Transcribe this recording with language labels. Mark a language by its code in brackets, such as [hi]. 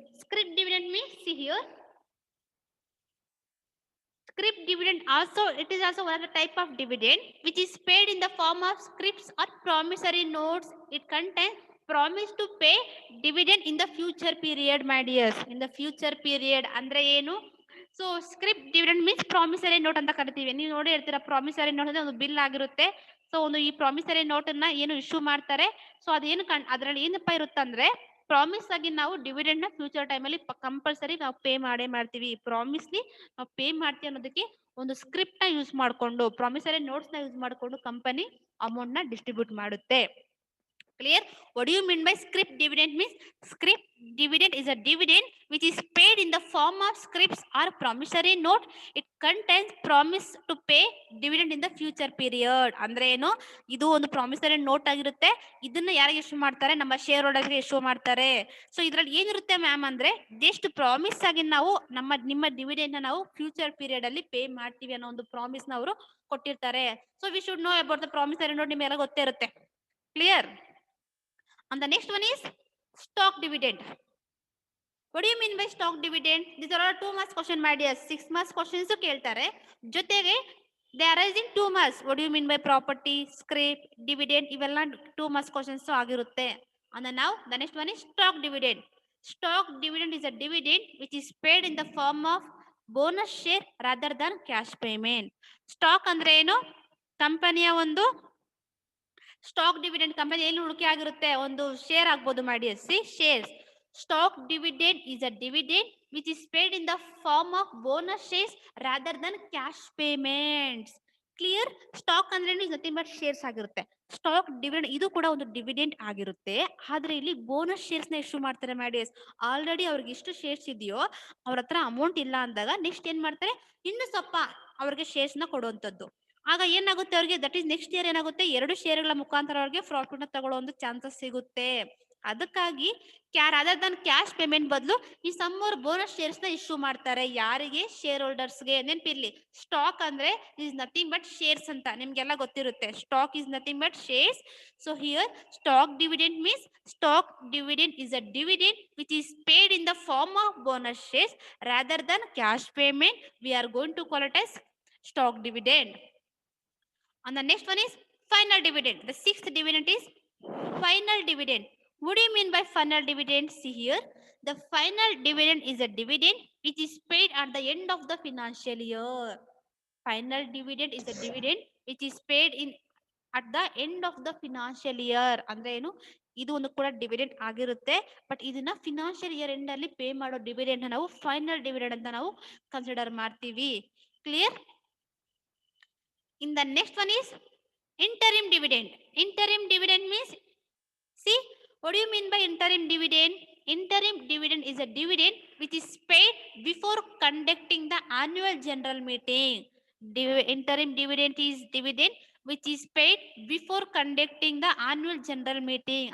[en] Scrip dividend means, see here, scrip dividend also, it is also one of the type of dividend which is paid in the form of scrips or promissory notes. It contains promise to pay dividend in the future period, my dears. In the future period [kn] ಅಂದ್ರೆ ಏನು? So scrip dividend means promissory note ಅಂತ ಕರಿತೀವಿ. ನೀವು ನೋಡಿ ಇರ್ತೀರಾ, promissory note ಅಂದ್ರೆ ಒಂದು bill ಆಗಿರುತ್ತೆ. ಸೊ ಒಂದು ಈ ಪ್ರಾಮಿಸರಿ ನೋಟ್ ಅನ್ನ ಏನು ಇಶ್ಯೂ ಮಾಡ್ತಾರೆ. ಸೊ ಅದೇನು ಅದ್ರಲ್ಲಿ ಏನಪ್ಪ ಇರುತ್ತಂದ್ರೆ, ಪ್ರಾಮಿಸ್ ಆಗಿ ನಾವು ಡಿವಿಡೆಂಡ್ ನ ಫ್ಯೂಚರ್ ಟೈಮ್ ಅಲ್ಲಿ ಕಂಪಲ್ಸರಿ ನಾವು ಪೇ ಮಾಡೇ ಮಾಡ್ತೀವಿ. ಪ್ರಾಮಿಸ್ಲಿ ನಾವು ಪೇ ಮಾಡ್ತೀವಿ ಅನ್ನೋದಕ್ಕೆ ಒಂದು ಸ್ಕ್ರಿಪ್ಟ್ ನ ಯೂಸ್ ಮಾಡ್ಕೊಂಡು, ಪ್ರಾಮಿಸರಿ ನೋಟ್ಸ್ ನ ಯೂಸ್ ಮಾಡ್ಕೊಂಡು ಕಂಪನಿ ಅಮೌಂಟ್ ನ ಡಿಸ್ಟ್ರಿಬ್ಯೂಟ್ ಮಾಡುತ್ತೆ. [en] Clear? What do you mean by scrip dividend? Means scrip dividend is a dividend which is paid in the form of scrips or promissory note. It contains promise to pay dividend in the future period. [kn] ಅಂದ್ರೆ ಏನು? ಇದು ಒಂದು promissory note ಆಗಿರುತ್ತೆ. ಇದನ್ನ ಯಾರಿಗೆ issue ಮಾಡ್ತಾರೆ? ನಮ್ಮ share ಹೋಲ್ಡರ್ಗೆ issue ಮಾಡ್ತಾರೆ. ಸೊ ಇದ್ರಲ್ಲಿ ಏನಿರುತ್ತೆ ಮ್ಯಾಮ್ ಅಂದ್ರೆ, ಜಸ್ಟ್ ಪ್ರಾಮಿಸ್ ಆಗಿ ನಾವು ನಿಮ್ಮ ಡಿವಿಡೆಂಡ್ ನ ನಾವು ಫ್ಯೂಚರ್ ಪೀರಿಯಡ್ ಅಲ್ಲಿ ಪೇ ಮಾಡ್ತೀವಿ ಅನ್ನೋ ಒಂದು ಪ್ರಾಮಿಸ್ ನ ಅವರು ಕೊಟ್ಟಿರ್ತಾರೆ. [en] So we should know about the promissory note. [kn] ನಿಮ್ಗೆಲ್ಲ ಗೊತ್ತೇ ಇರುತ್ತೆ. [en] Clear? And the next one is stock dividend. What do you mean by stock dividend? These are all 2 marks question, my dear. 6 marks questions ಕೇಳ್ತಾರೆ. ಜೊತೆಗೆ they are raising 2 marks. What do you mean by property, scrip, dividend? ಇವೆಲ್ಲ 2 marks questions ಆಗಿರುತ್ತೆ. And then now the next one is stock dividend. Stock dividend is a dividend which is paid in the form of bonus share rather than cash payment. [kn] Stock ಅಂದ್ರೆ ಏನು? ಕಂಪನಿಯ ಒಂದು stock dividend, company ಎಲ್ಲಿ ಉಳಿಕೆ ಆಗಿರುತ್ತೆ, ಒಂದು share ಆಗ್ಬೋದು ಮಾಡಿ. C shares. [en] Stock dividend is a dividend which is paid in the form of bonus shares rather than cash payments. Clear? [kn] Stock ಅಂದ್ರೆ [en] is nothing but [kn] ಶೇರ್ಸ್ ಆಗಿರುತ್ತೆ. ಸ್ಟಾಕ್ ಡಿವಿಡೆಂಡ್ ಇದು ಕೂಡ ಒಂದು ಡಿವಿಡೆಂಡ್ ಆಗಿರುತ್ತೆ. ಆದ್ರೆ ಇಲ್ಲಿ ಬೋನಸ್ ಶೇರ್ಸ್ ನ issue ಮಾಡ್ತಾರೆ ಮಾಡಿ. ಆಲ್ರೆಡಿ ಅವ್ರಿಗೆ ಎಷ್ಟು ಶೇರ್ಸ್ ಇದೆಯೋ ಅವ್ರ ಹತ್ರ ಅಮೌಂಟ್ ಇಲ್ಲ ಅಂದಾಗ ನೆಕ್ಸ್ಟ್ ಏನ್ ಮಾಡ್ತಾರೆ? ಇನ್ನು ಸ್ವಲ್ಪ ಅವ್ರಿಗೆ ಶೇರ್ಸ್ ನ ಕೊಡುವಂತದ್ದು. ಆಗ ಏನಾಗುತ್ತೆ ಅವ್ರಿಗೆ? ದಟ್ ಈಸ್ ನೆಕ್ಸ್ಟ್ ಇಯರ್ ಏನಾಗುತ್ತೆ? 2 ಶೇರ್ಗಳ ಮುಖಾಂತರ ಅವ್ರಿಗೆ ಪ್ರಾಫಿಟ್ ನ ತಗೊಳ್ಳೋ ಒಂದು ಚಾನ್ಸಸ್ ಸಿಗುತ್ತೆ. ಅದಕ್ಕಾಗಿ ರಾದರ್ ದನ್ ಕ್ಯಾಶ್ ಪೇಮೆಂಟ್ ಬದಲು ಈ ಸಮ್ ಮೋರ್ ಬೋನಸ್ ಶೇರ್ಸ್ ನ ಇಶ್ಯೂ ಮಾಡ್ತಾರೆ. ಯಾರಿಗೆ? ಶೇರ್ ಹೋಲ್ಡರ್ಸ್ಗೆ. ನೆನ್ಪಿರ್ಲಿ, ಸ್ಟಾಕ್ ಅಂದ್ರೆ [en] is nothing but [kn] ಶೇರ್ಸ್ ಅಂತ ನಿಮ್ಗೆಲ್ಲ ಗೊತ್ತಿರುತ್ತೆ. [en] Stock is nothing but shares. So here stock dividend means stock dividend is a dividend which is paid in the form of bonus shares rather than cash payment. We are going to call it as stock dividend. And the next one is final dividend. The 6th dividend is final dividend. What do you mean by final dividend? See here, the final dividend is a dividend which is paid at the end of the financial year. Final dividend is a dividend which is paid in at the end of the financial year. [kn] ಅಂದ್ರೆ ಏನು, ಇದು ಒಂದು ಕೂಡ dividend ಆಗಿರುತ್ತೆ, but ಇದನ್ನ financial year end ಅಲ್ಲಿ pay ಮಾಡೋ dividend ನಾವು ಫೈನಲ್ ಡಿವಿಡೆಂಡ್ ಅಂತ ನಾವು ಕನ್ಸಿಡರ್ ಮಾಡ್ತೀವಿ. Clear? [en] In the next one is interim dividend. Interim dividend means, see, what do you mean by interim dividend? Interim dividend is a dividend which is paid before conducting the annual general meeting. Interim dividend is dividend which is paid before conducting the annual general meeting.